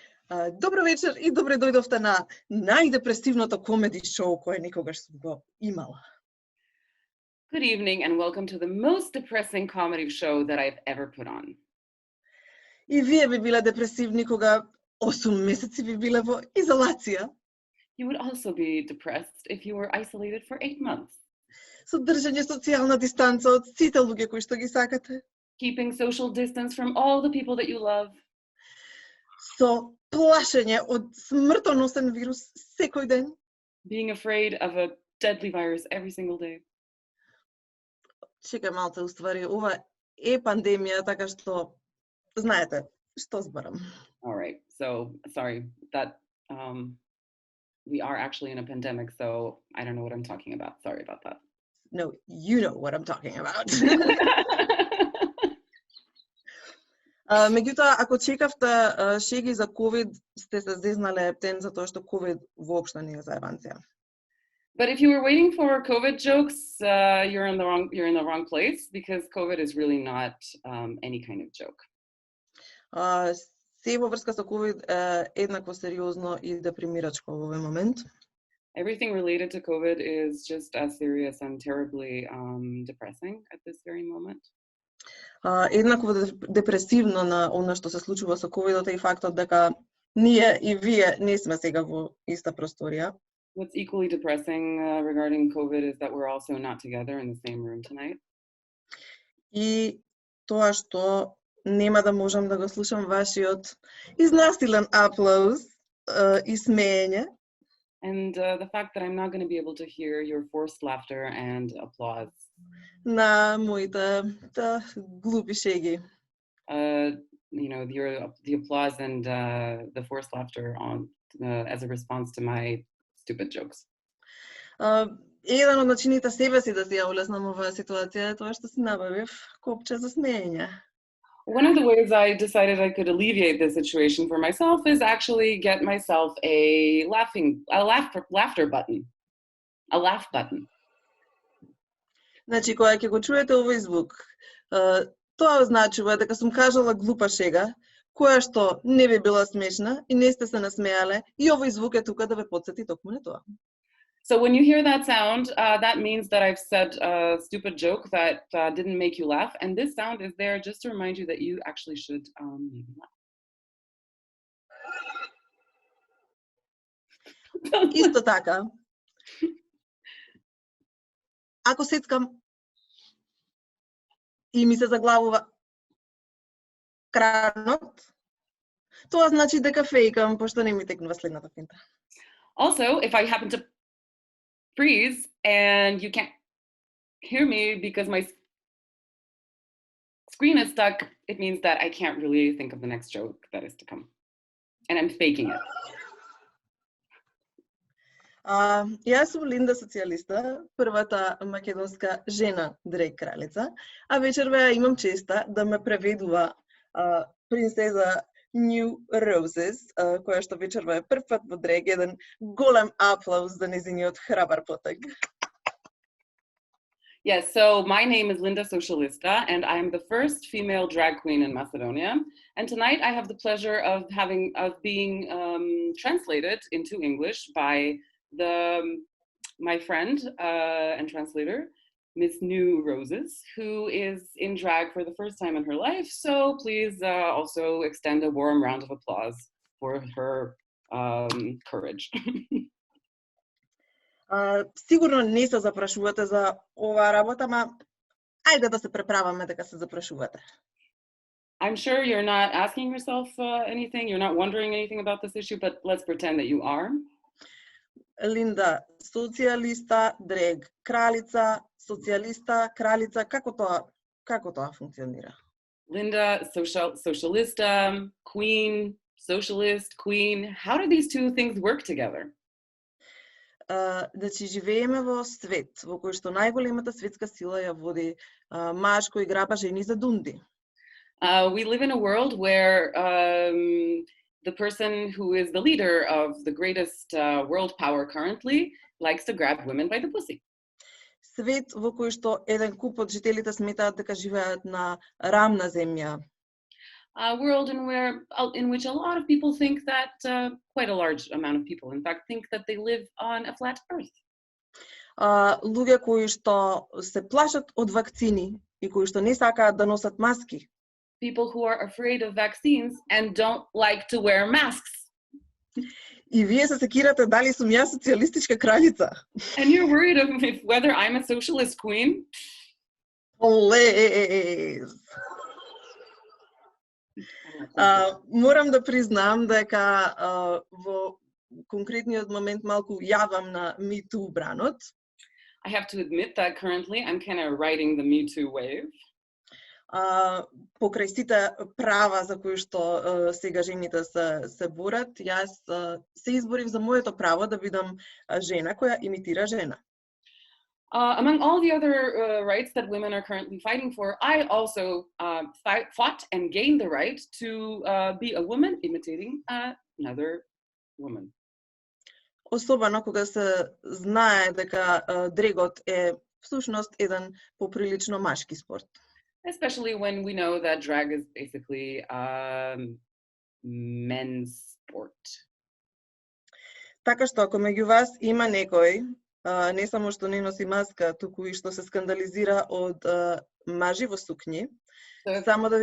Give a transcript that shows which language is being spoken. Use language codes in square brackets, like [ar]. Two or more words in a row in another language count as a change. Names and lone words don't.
[mk] Добро вечер и добре дојдовте на најдепресивното [en] comedy show [mk] кое никогаш сум го имала. [en] Good evening and welcome to the most depressing comedy show that I've ever put on. [mk] И вие би биле депресивни кога 8 месеци би биле во изолација. [en] You would also be depressed if you were isolated for 8 months. [mk] Со држање социјална дистанца од сите луѓе кои што ги сакате. [en] Keeping social distance from all the people that you love. [mk] Со плашење од смртоносен вирус секој ден. [en] Being afraid of a deadly virus every single day. [mk] Чекај малце, уствари, ова е пандемија, така што знаете што зборам. [en] All right, so sorry that we are actually in a pandemic, so I don't know what I'm talking about. Sorry about that. No, you know what I'm talking about. [mk] Меѓутоа, ако чекавте шеги за COVID, сте се зезнале ептен затоа што COVID воопшто не е заебанција. [en] But if you were waiting for COVID jokes, you're in the wrong place because COVID is really not any kind of joke. [mk] Се во врска со COVID еднакво сериозно и депримирачко во овој момент. [en] Everything related to COVID is just as serious and terribly depressing at this very moment. [mk] Еднакво депресивно на она што се случува со COVID и фактот дека ние и вие не сме сега во иста просторија. [en] What's equally depressing regarding COVID is that we're also not together in the same room tonight. [mk] И тоа што нема да можам да го слушам вашиот изнасилен аплауз и смеење. [en] And the fact that I'm not going to be able to hear your forced laughter and applause. [mk] На моите глупи шеги. [en] You know, the applause and the forced laughter on as a response to my stupid jokes. [mk] Еден од начините себе си да си ја олеснам оваа ситуација е тоа што си набавив копче за смеење. [en] One of the ways I decided I could alleviate this situation for myself is actually get myself a laughter button. A laugh button. [mk] Значи, кога ќе го чуете овој звук, тоа означува дека сум кажала глупа шега, која што не би била смешна и не сте се насмеале, и овој звук е тука да ве потсети токму на тоа. [en] So when you hear that sound, that means that I've said a stupid joke that didn't make you laugh, and this sound is there just to remind you that you actually should maybe laugh. [mk] Исто така, ако сецкам и ми се заглавува кранот, тоа значи дека фејкам, пошто не ми текнува следната финта. [en] Also, if I happen to freeze and you can't hear me because my screen is stuck, it means that I can't really think of the next joke that is to come. And I'm faking it. [mk] Јас сум Линда Socialista, првата македонска жена дрек кралица, а вечерва имам честа да ме преведува принцеза New Roses, која што вечерва е прв пат во дрек, еден голем аплауз за нејзиниот храбар потег. [en] Yes, so my name is Linda Socialista, and I'm the first female drag queen in Macedonia. And tonight I have the pleasure of being translated into English by my friend and translator, Miss New Roses, who is in drag for the first time in her life. So please also extend a warm round of applause for her courage. [mk] Сигурно не се запрашувате за оваа работа, ама ајде да се преправаме дека се запрашувате. [en] I'm sure you're not asking yourself anything, you're not wondering anything about this issue, but let's pretend that you are. [mk] Линда, социјалиста, дрег, кралица, социјалиста, кралица, како тоа функционира? [en] Linda, socialista, queen, socialist, queen. How do these two things work together? [mk] Значи, живееме во свет во кој што најголемата светска сила ја води маж кој граба жени за дунди. [en] We live in a world where the person who is the leader of the greatest world power currently likes to grab women by the pussy. [mk] Свет во кој што еден куп од жителите сметаат дека живеат на рамна земја. [en] world in which a lot of people think that, quite a large amount of people, in fact, think that they live on a flat earth. [mk] Луѓе кои што се плашат од вакцини и кои што не сакаат да носат маски. [en] People who are afraid of vaccines and don't like to wear masks. [mk] И вие се секирате дали сум јас социјалистичка кралица. [en] And you're worried of whether I'm a socialist queen? [mk] Олез! Морам да признам дека во конкретниот момент малку јавам на Me Too бранот. [en] I have to admit that currently I'm kind of riding the Me Too wave. [mk] Покрај сите права за кои што сега жените се борат, јас се изборив за моето право да бидам жена која имитира жена. [en] Among all the other rights that women are currently fighting for, I also fought and gained the right to be a woman imitating another woman. [mk] Особено кога се знае дека дрегот е всушност еден поприлично машки спорт. [en] Especially when we know that drag is basically men's sport. [mk] Така што ако меѓу вас има некој, не само што не носи маска, туку и што се скандализира од мажи во сукњи, само да ви...